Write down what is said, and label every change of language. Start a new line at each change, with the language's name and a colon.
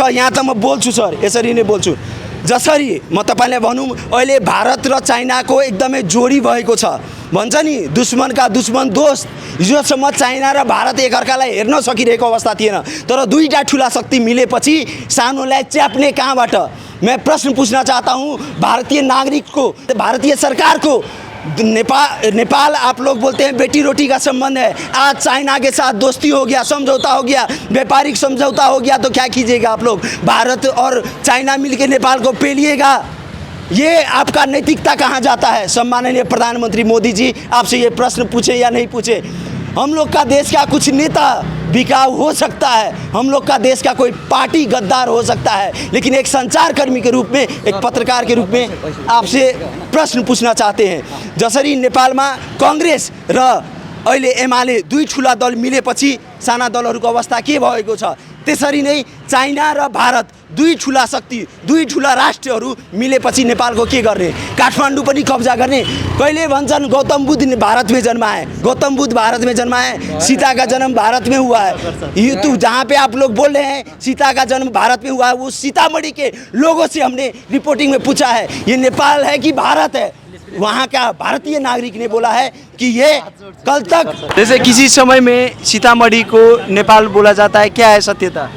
Nepali: यहाँ त म बोल्छु सर, यसरी नै बोल्छु। जसरी म तपाईँलाई भनौँ, अहिले भारत र चाइनाको एकदमै जोडी भएको छ। भन्छ नि दुश्मनका दुश्मन दोस्त, हिजोसम्म चाइना र भारत एकअर्कालाई हेर्न सकिरहेको अवस्था थिएन, तर दुईटा ठुला शक्ति मिलेपछि सानोलाई च्याप्ने कहाँबाट?
Hindi: मैं प्रश्न पूछना चाहता हूँ भारतीय नागरिक को, भारतीय सरकार को। नेपाल आप लोग बोलते हैं बेटी रोटी का संबंध है, आज चाइना के साथ दोस्ती हो गया, समझौता हो गया, व्यापारिक समझौता हो गया, तो क्या कीजिएगा आप लोग? भारत और चाइना मिलकर नेपाल को पेलिएगा? ये आपका नैतिकता कहाँ जाता है? सम्माननीय प्रधानमंत्री मोदी जी, आपसे ये प्रश्न पूछे या नहीं पूछे? हम लोग का देश का कुछ नेता बिकाऊ हो सकता है, हम लोग का देश का कोई पार्टी गद्दार हो सकता है, लेकिन एक संचारकर्मी के रूप में, एक पत्रकार के रूप में आपसे प्रश्न पूछना चाहते हैं।
Nepali: जसरी नेपालमा कांग्रेस र अहिले एमाले दुई ठुला दल मिलेपछि साना दलहरूको अवस्था के भएको छ, त्यसरी नै चाइना र भारत दुई ठुला शक्ति, दुई ठुला राष्ट्रहरू मिलेपछि नेपालको के गर्ने? काठमाडौँ पनि कब्जा गर्ने? कहिले भन्छन्
Hindi: गौतम बुद्ध भारत में जन्माए, गौतम बुद्ध भारत में जन्माए, सीता का जन्म भारत में हुआ है। ये तो जहाँ पे आप लोग बोल रहे हैं सीता का जन्म भारत में हुआ है, वो सीतामढ़ी के लोगों से हमने रिपोर्टिंग में पूछा है ये नेपाल है कि भारत है, वहाँ का भारतीय नागरिक ने बोला है कि ये कल तक, जैसे किसी समय में सीतामढ़ी को नेपाल बोला जाता है, क्या है सत्यता?